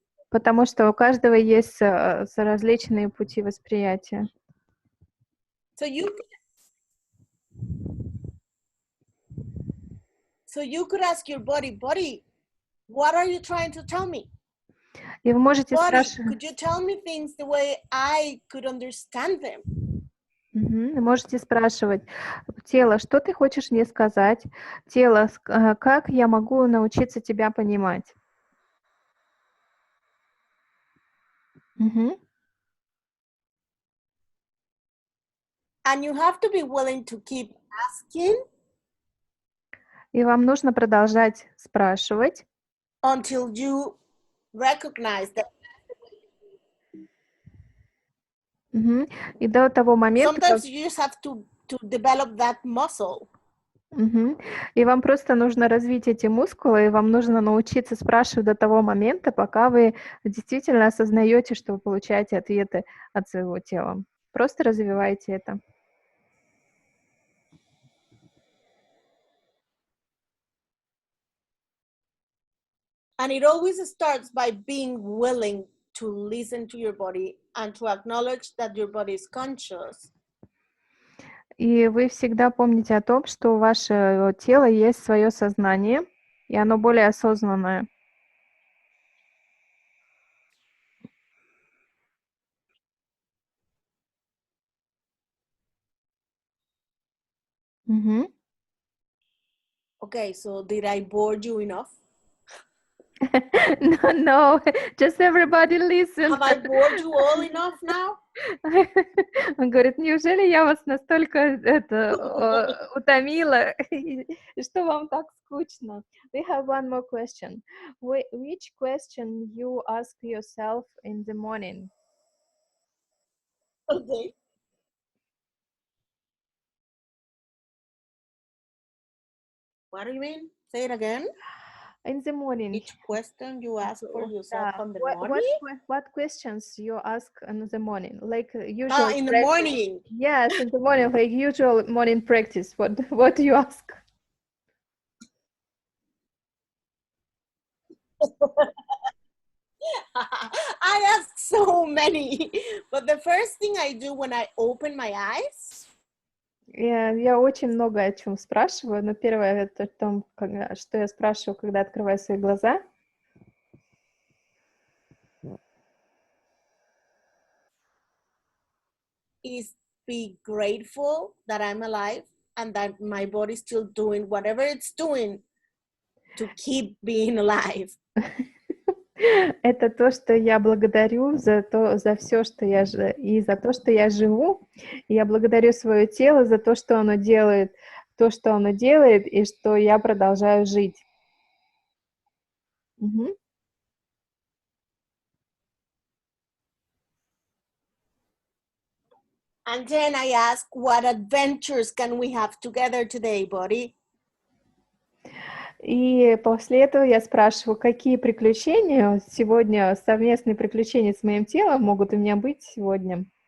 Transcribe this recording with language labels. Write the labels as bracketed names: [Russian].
[Russian] Потому что у каждого есть различные пути восприятия. [English] So you could ask your body, what are you trying to tell me? [Russian] И вы можете спрашивать. [English] Could you tell me things the way I could understand them? [Russian] Можете спрашивать, тело, что ты хочешь мне сказать? Тело, как я могу научиться тебя понимать? [English] And you have to be willing to keep asking. [Russian] И вам нужно продолжать спрашивать. [English] Until you recognize that. [Russian] И до того момента. [English] Sometimes you just have to develop that muscle. [Russian] И вам просто нужно развить эти мускулы, и вам нужно научиться спрашивать до того момента, пока вы действительно осознаете, что вы получаете ответы от своего тела. Просто развивайте это. [English] And it always starts by being willing to listen to your body and to acknowledge that your body is conscious. [Russian] И вы всегда помните о том, что у вашего тела есть свое сознание, и оно более осознанное. [English] Okay, so did I bore you enough? No, just everybody listen. Have I bored you all enough now? [Russian] Он говорит, неужели я вас настолько утомила, что вам так скучно? [English] We have one more question. Which question you ask yourself in the morning? Okay. What do you mean? Say it again. In the morning. Each question you ask for yourself in the morning? What questions you ask in the morning? Like usual in the morning. Yes, in the morning, like usual morning practice. What do you ask? I ask so many, but the first thing I do when I open my eyes. [Russian] Я очень много о чем спрашиваю, но первое это о том, что я спрашиваю, когда открываю свои глаза. [English] Is be grateful that I'm alive and that my body's still doing whatever it's doing to keep being alive. [Russian] Это то, что я благодарю за все, что и за то, что я живу. И я благодарю свое тело за то, что оно делает, и что я продолжаю жить. [English] And then I ask, what adventures can we have together today, body? [Russian] И после этого я спрашиваю, какие приключения сегодня, совместные приключения с моим телом могут у меня быть сегодня.